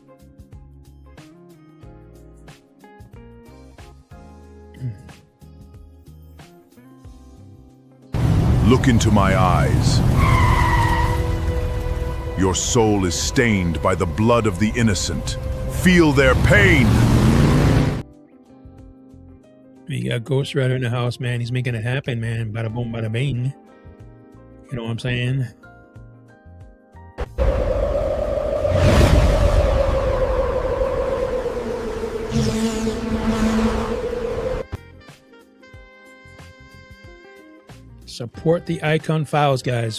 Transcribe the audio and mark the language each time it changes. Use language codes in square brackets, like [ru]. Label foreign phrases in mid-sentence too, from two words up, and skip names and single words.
[en] Look into my eyes. Your soul is stained by the blood of the innocent. Feel their pain. You got Ghost Rider in the house, man. He's making it happen, man. Bada boom, bada bing. You know what I'm saying? Support the Iacon Files, guys.